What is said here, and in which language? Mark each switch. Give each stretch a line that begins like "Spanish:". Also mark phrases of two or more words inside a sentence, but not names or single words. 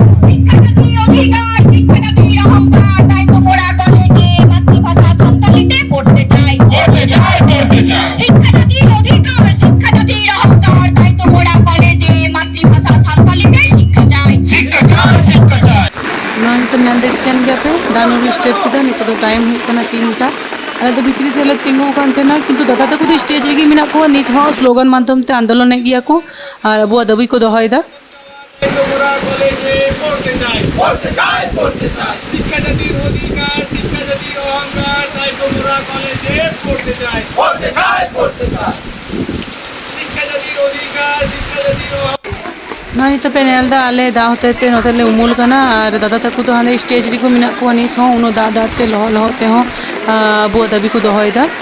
Bangla: শিক্ষাজাতির অধিকার শিক্ষাজাতির অহংকার তাই তো মোরা কলেজে মাতৃভাষা সাঁওতালিতে পড়তে চাই করতে চাই করতে চাই শিক্ষাজাতির অধিকার শিক্ষাজাতির অহংকার তাই তো মোরা কলেজে মাতৃভাষা সাঁওতালিতে শিক্ষা চাই শিক্ষা চাই শিক্ষা চাই
Santali: ᱱᱚᱣᱟ ᱱᱤᱛᱚᱜ ᱧᱮᱞ ᱫᱟᱲᱮᱭᱟᱜ ᱠᱟᱱ ᱜᱮᱭᱟ ᱯᱮ ᱰᱟᱱᱩᱨ ᱥᱴᱮᱴ ᱠᱮᱫᱟ ᱱᱤᱛᱚᱜ ᱫᱚ ᱴᱟइम ᱦᱩᱭᱩᱜ ᱠᱟᱱᱟ 3টা ᱟᱞᱮ ᱫᱚ ᱵᱷᱤᱛᱨᱤ ᱥᱮᱫ ᱞᱮ ᱛᱤᱸᱜᱩ ᱟᱠᱟᱱ ᱛᱟᱦᱮᱱᱟ ᱠᱤᱱᱛᱩ ᱫᱟᱫᱟ ᱛᱟᱠᱚ ᱫᱚ ᱥᱴᱮᱡ ᱨᱮᱜᱮ ᱢᱮᱱᱟᱜ ᱠᱚᱣᱟ ᱱᱤᱛ ᱦᱚᱸ ᱥᱞᱳᱜᱟᱱ ᱢᱟᱫᱽᱫᱷᱚᱢ ᱛᱮ ᱟᱱᱫᱳᱞᱚᱱᱮᱫ ᱜᱮᱭᱟ ᱠᱚ ᱟᱨ ᱟᱵᱚᱣᱟᱜ ᱫᱟᱹᱵᱤ ᱠᱚ ᱫᱚᱦᱚᱭᱮᱫᱟ
Bangla: তোমরা কলেজে পড়তে চাই পড়তে চাই পড়তে চাই শিক্ষাজাতির অধিকার শিক্ষাজাতির অহংকার তাই তোমরা কলেজে পড়তে চাই পড়তে চাই পড়তে চাই শিক্ষাজাতির অধিকার শিক্ষাজাতির
Santali: ᱱᱚᱣᱟ ᱱᱤᱛᱚᱜ ᱯᱮ ᱧᱮᱞ ᱮᱫᱟ ᱟᱞᱮ ᱫᱟᱜ ᱦᱚᱛᱮ ᱛᱮ ᱱᱚᱛᱮ ᱞᱮ ᱩᱢᱩᱞ ᱠᱟᱱᱟ ᱟᱨ ᱫᱟᱫᱟ ᱛᱟᱠᱚ ᱫᱚ ᱦᱟᱸᱰᱮ ᱥᱴᱮᱡ ᱨᱮᱠᱚ ᱢᱮᱱᱟᱜ ᱠᱚᱣᱟ ᱱᱤᱛ ᱦᱚᱸ ᱩᱱᱟᱹᱜ ᱫᱟᱜ ᱫᱟᱜ ᱛᱮ ᱞᱚᱦᱚᱫ ᱞᱚᱦᱚᱫ ᱛᱮᱦᱚᱸ ᱟᱵᱚᱣᱟᱜ ᱫᱟᱹᱵᱤ ᱠᱚ ᱫᱚᱦᱚᱭᱮᱫᱟ